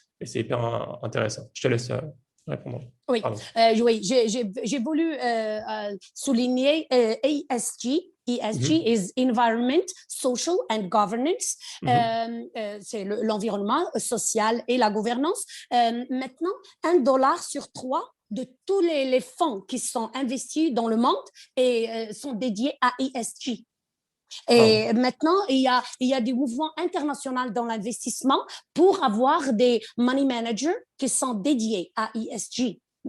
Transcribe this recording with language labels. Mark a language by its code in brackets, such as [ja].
[fr] Et c'est hyper intéressant. Je te laisse répondre. Oui, j'ai voulu souligner ESG. [en] ESG is Environment, Social and Governance. [fr] C'est l'environnement social et la gouvernance. Maintenant, $1 sur 3 de tous les fonds qui sont investis dans le monde et sont dédiés à ESG. Et maintenant, il y a des mouvements internationaux dans l'investissement pour avoir des money managers qui sont dédiés à ESG.